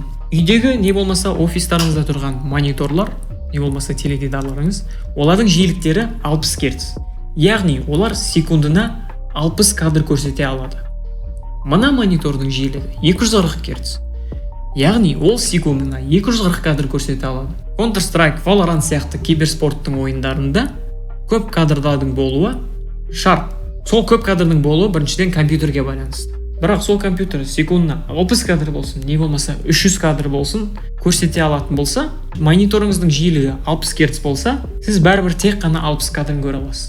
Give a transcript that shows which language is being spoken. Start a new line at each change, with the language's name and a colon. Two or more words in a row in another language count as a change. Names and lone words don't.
Kazakh: Үйдегі не болмаса офистарыңызда тұрған мониторлар, не болмаса теледидарларыңыз, олардың жиіліктері 60 Гц. Яғни олар секундына 60 кадр көрсете алады. Мына монитордың жиілігі 240 Гц. Яғни ол секундына 240 кадр көрсете алады. Counter-Strike, Valorant сияқты киберспорттың ойындарында көп кадрдардың болуы шарт. Сол көп кадрдың болуы біріншіден компьютерге байланысты. Бірақ сол компьютер секундына 60 кадр болсын, не болмаса 300 кадр болсын, көрсете алатын болса, мониторыңыздың жиілігі 60 Гц болса, сіз бәрібір тек қана 60 кадрын көре аласыз.